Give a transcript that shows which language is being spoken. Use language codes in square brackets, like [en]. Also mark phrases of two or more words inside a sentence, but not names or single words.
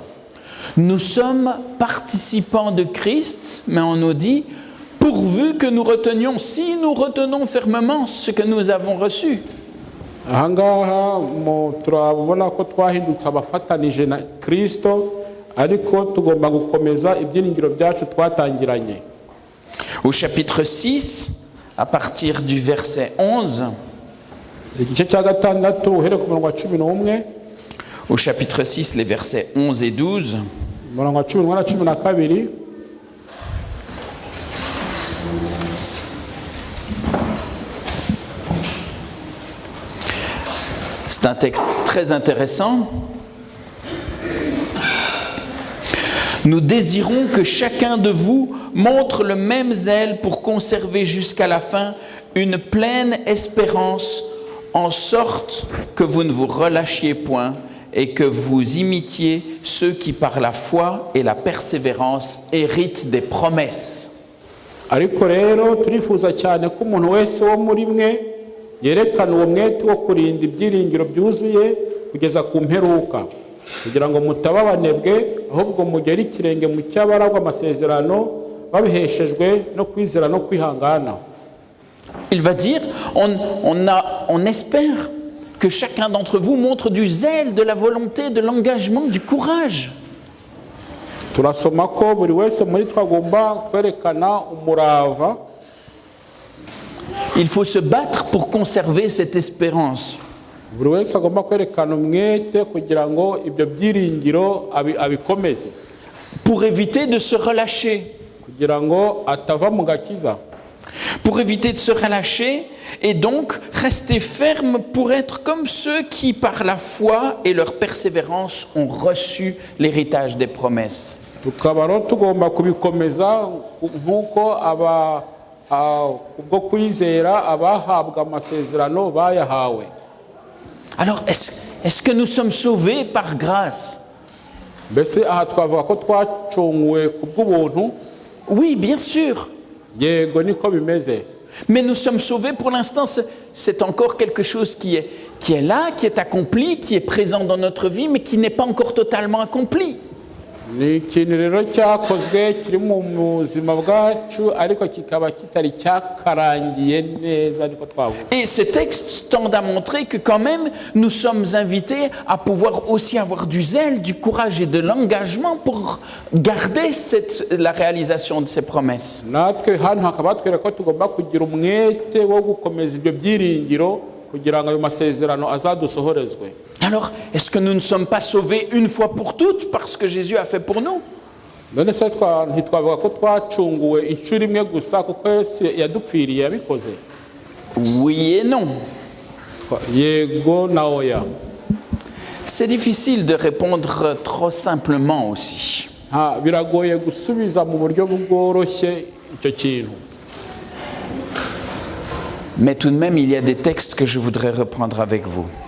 [fr] Nous sommes participants de Christ, mais on nous dit pourvu que nous retenions, si nous retenons fermement ce que nous avons reçu. [rw] Ahangaha turabona ko twahindutse abafatanije na Kristo ariko tugomba gukomeza ibyiringiro byacu twatangiranye. [fr] Au chapitre 6, à partir du verset 11, [rw] igice cya gatandatu uhereye ku murongo wa 11. [fr] Au chapitre 6, les versets 11 et 12, [rw] umurongo wa 11 na 12. [fr] c'est un texte très intéressant. Nous désirons que chacun de vous montre le même zèle pour conserver jusqu'à la fin une pleine espérance, en sorte que vous ne vous relâchiez point et que vous imitiez ceux qui par la foi et la persévérance héritent des promesses. [rw] Ariko rero turifuza cyane ko umuntu wese wo muri mwe yerekana uwo mwete wo kurinda ibyiringiro byuzuye kugeza ku mperuka kugira ngo mutaba abanebwe ahubwo mugere ikirenge mu cy'abaragwa amasezerano babiheshejwe no kwizera no kwihangana. [fr] Il va dire, on espère que chacun d'entre vous montre du zèle, de la volonté, de l'engagement, du courage. [rw] Turasoma ko buri wese muri twagomba kwerekana umurava. [fr] Il faut se battre pour conserver cette espérance. [rw] Buri wese agomba kwerekana umwete kugira ngo ibyo byiringiro abikomeze. [fr] Pour éviter de se relâcher. [rw] Kugira ngo atava mu gakiza. [fr] pour éviter de se relâcher et donc rester ferme pour être comme ceux qui, par la foi et leur persévérance, ont reçu l'héritage des promesses. [rw] tukaba rero tugomba kubikomeza nk'uko ubwo kwizera abahabwa amasezerano bayahawe. [fr] Alors, est-ce que nous sommes sauvés par grâce? [rw] Mbese aha twavuga ko twacunguwe ku bw'ubuntu? [fr] Oui, bien sûr. [rw] Yego niko bimeze. [fr] Mais nous sommes sauvés pour l'instant, c'est encore quelque chose qui est là, qui est accompli, qui est présent dans notre vie, mais qui n'est pas encore totalement accompli. [rw] Ni ikintu rero cyakozwe kiri mu buzima bwacu ariko kikaba kitari cyakarangiye neza ariko twavuga. [fr] Et ces textes tendent à montrer que quand même nous sommes invités à pouvoir aussi avoir du zèle, du courage et de l'engagement pour garder la réalisation de ces promesses. [rw] Natwe hano hakaba twera ko tugomba kugira umwete wo gukomeza ibyo byiringiro kugira ngo ayo masezerano azadusohorezwe. [fr] Alors, est-ce que nous ne sommes pas sauvés une fois pour toutes parce que Jésus a fait pour nous? [rw] None se ntitwavuga ko twacunguwe inshuro imwe gusa kuko Yesu yadupfiriye yabikoze? [fr] Oui et non. [rw] Yego na oya. [fr] C'est difficile de répondre trop simplement aussi. [rw] Biragoye gusubiza mu buryo bworoshye icyo kintu. [fr] Mais tout de même, il y a des textes que je voudrais reprendre avec vous.